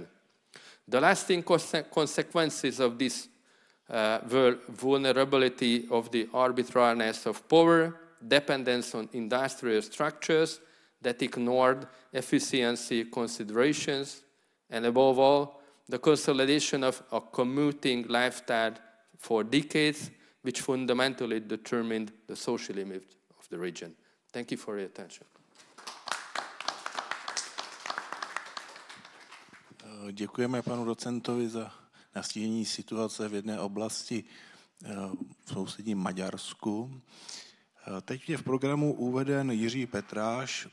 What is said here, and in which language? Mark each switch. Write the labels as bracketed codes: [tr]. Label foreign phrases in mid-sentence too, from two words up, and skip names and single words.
[en] The lasting consequences of this were vulnerability of the arbitrariness of power, dependence on industrial structures that ignored efficiency considerations, and above all, the consolidation of a commuting lifestyle for decades, which fundamentally determined the social image of the region. Thank you for your attention. [cs] Děkujeme panu docentovi za nastínění situace v jedné oblasti v sousedním Maďarsku. Teď je v programu uveden Jiří Petráš.